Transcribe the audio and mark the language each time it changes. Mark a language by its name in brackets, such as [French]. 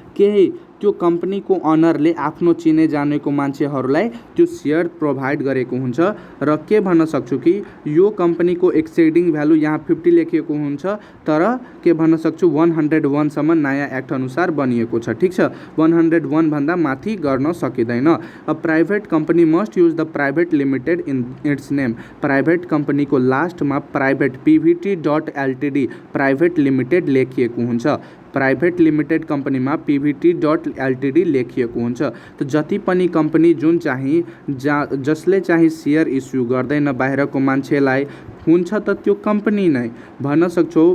[Nepali] केही त्यो कंपनीको अनरले आफ्नो चिने जानेको मान्छेहरूलाई त्यो शेयर प्रोभाइड गरेको हुन्छ। र के भन्न सक्छु कि यो कंपनीको एक्सिडिङ भ्यालु यहाँ 50 लेखिएको हुन्छ, तर के भन्न सक्छु 101 सम्म नयाँ एक्ट अनुसार बनिएको छ, ठिक छ, 101 भन्दा माथि गर्न सकिँदैन। [English] A private company must use the private limited in its name. [Nepali] Private कंपनीको लास्टमा प्राइभेट PVT.LTD प्राइभेट लिमिटेड लेखिएको हुन्छ। प्राइभेट लिमिटेड कंपनीमा PVT.LTD लेखिएको हुन्छ। त जति पनि कंपनी जुन चाहिँ जसले चाहिँ शेयर इस्यु गर्दैन बाहिरको मान्छेलाई हुन्छ त त्यो कंपनी नै भन्न सक्छौ।